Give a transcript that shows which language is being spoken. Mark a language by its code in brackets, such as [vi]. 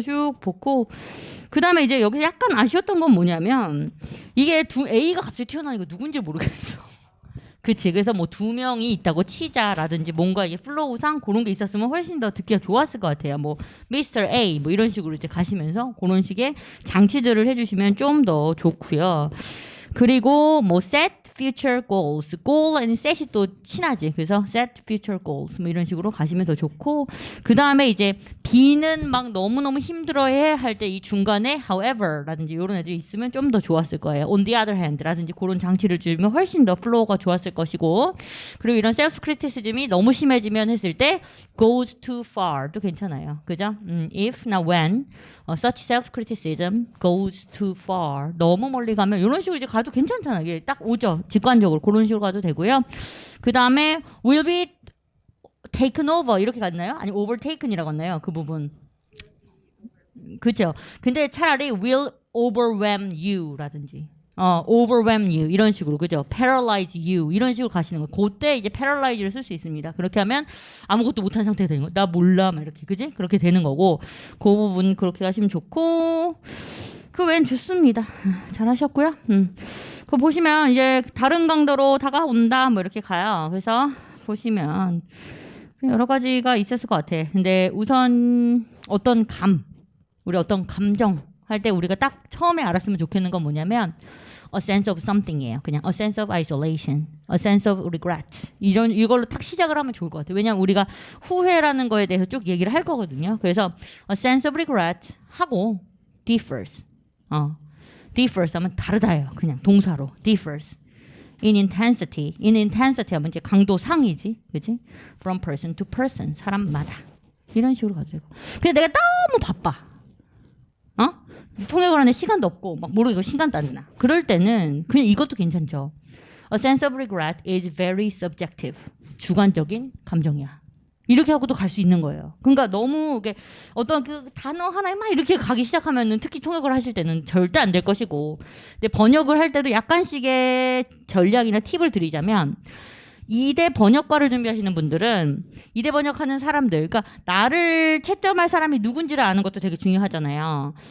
[ko] 그 쭉 보고 그 다음에 이제 여기서 약간 아쉬웠던 건 뭐냐면 이게 A가 갑자기 튀어나오니까 누군지 모르겠어. 그치. 그래서 뭐 두 명이 있다고 치자라든지 뭔가 이게 플로우상 그런 게 있었으면 훨씬 더 듣기가 좋았을 것 같아요. 뭐 Mr. A 뭐 이런 식으로 이제 가시면서 그런 식의 장치들을 해주시면 좀 더 좋고요. 그리고 뭐 [en] set future goals, goal and set이 또 친하지. [ko] 그래서 [en] set future goals [ko] 뭐 이런 식으로 가시면 더 좋고 그 다음에 이제 B는 막 너무너무 힘들어해 할 때 이 중간에 however라든지 이런 애들이 있으면 좀 더 좋았을 거예요. [en] on the other hand [ko] 라든지 그런 장치를 주면 훨씬 더 플로우가 좋았을 것이고 그리고 이런 self criticism이 너무 심해지면 했을 때 [en] goes too far [ko] 도 괜찮아요. 그죠? [en] if, now when such self criticism goes too far [ko] 너무 멀리 가면 이런 식으로 이제 가도 괜찮잖아요. 이게 딱 오죠. 직관적으로 그런 식으로 가도 되고요. 그 다음에 [en] will be taken over [ko] 이렇게 갔나요? 아니 overtaken이라고 했나요? 그 부분. 그죠? 근데 차라리 will [en] overwhelm you라든지 overwhelm you [ko] 이런 식으로 그죠? [en] paralyze you [ko] 이런 식으로 가시는 거예요. 그때 이제 paralyze를 쓸 수 있습니다. 그렇게 하면 아무것도 못한 상태가 되는 거예요. 나 몰라 막 이렇게 그지? 그렇게 되는 거고 그 부분 그렇게 하시면 좋고 그 외엔 좋습니다. 잘하셨고요. 그거 보시면 이제 다른 강도로 다가온다 뭐 이렇게 가요. 그래서 보시면 여러 가지가 있었을 것 같아. 근데 우선 우리 어떤 감정 할 때 우리가 딱 처음에 알았으면 좋겠는 건 뭐냐면 [en] a sense of something [ko] 이에요. [en] 그냥 a sense of isolation, a sense of regret. [ko] 이걸로 딱 시작을 하면 좋을 것 같아요. 왜냐하면 우리가 후회라는 거에 대해서 쭉 얘기를 할 거거든요. 그래서 [en] a sense of regret 하고 differs. [ko] differs 하면 다르다예요. 그냥 동사로 differs. [en] in intensity [ko] 하면 이제 강도상이지, 그지? [en] From person to person, [ko] 사람마다 이런 식으로 가도 되고. 근데 내가 너무 바빠, 통역을 하는 시간도 없고 막 모르겠고 시간도 안 나. 그럴 때는 그냥 이것도 괜찮죠. [en] A sense of regret is very subjective. [ko] 주관적인 감정이야. 이렇게 하고도 갈 수 있는 거예요. 그러니까 너무 이게 어떤 그 단어 하나에 막 이렇게 가기 시작하면은 특히 통역을 하실 때는 절대 안 될 것이고, 근데 번역을 할 때도 약간씩의 전략이나 팁을 드리자면 2대 번역과를 준비하시는 분들은 2대 번역하는 사람들, 그러니까 나를 채점할 사람이 누군지를 아는 것도 되게 중요하잖아요.